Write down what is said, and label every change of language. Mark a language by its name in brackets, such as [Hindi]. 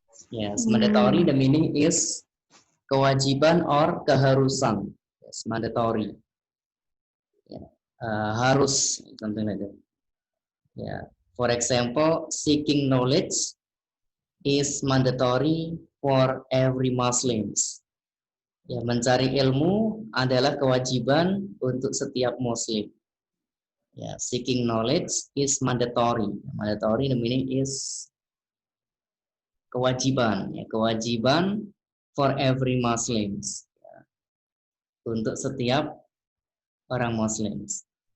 [English] Yes, mandatory the meaning is kewajiban or keharusan. Yes, mandatory. Yeah. Harus, something like that. Yeah. For example, seeking knowledge is mandatory for every Muslims. [Indonesian] Ya, mencari ilmu adalah kewajiban untuk setiap Muslim. [English] Ya, seeking knowledge is mandatory. Mandatory the meaning is kewajiban, ya, kewajiban for every Muslims. [Indonesian] Ya, untuk setiap orang Muslims.